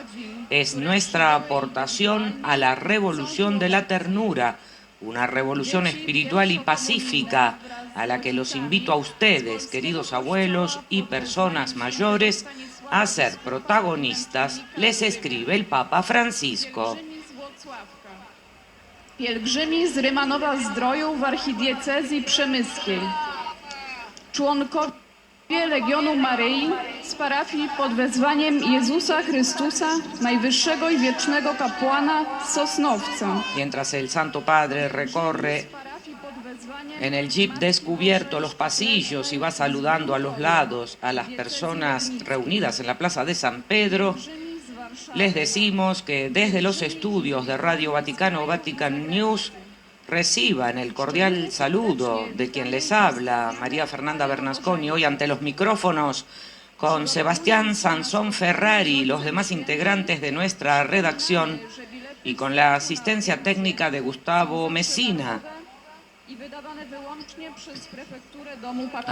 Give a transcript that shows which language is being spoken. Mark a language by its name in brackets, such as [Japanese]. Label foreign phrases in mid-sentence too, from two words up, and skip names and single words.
[Spanish] Es nuestra aportación a la revolución de la ternura, una revolución espiritual y pacífica, a la que los invito a ustedes, queridos abuelos y personas mayores, a ser protagonistas, les escribe el Papa Francisco. [Polish] Pielgrzymi z Rymanowa-Zdroju w archidiecezji przemyskiej, członkowie Legionu Maryi z parafii pod wezwaniem Jezusa Chrystusa, najwyższego i wiecznego kapłana z Sosnowca. [Spanish] Mientras el Santo Padre recorre en el jeep descubierto los pasillos y va saludando a los lados a las personas reunidas en la Plaza de San Pedro, les decimos que desde los estudios de Radio Vaticano, Vatican News, reciban el cordial saludo de quien les habla, María Fernanda Bernasconi, hoy ante los micrófonos con Sebastián Sansón Ferrari y los demás integrantes de nuestra redacción y con la asistencia técnica de Gustavo Messina. [Polish] i wydawane wyłącznie przez prefekturę domu papieskiego.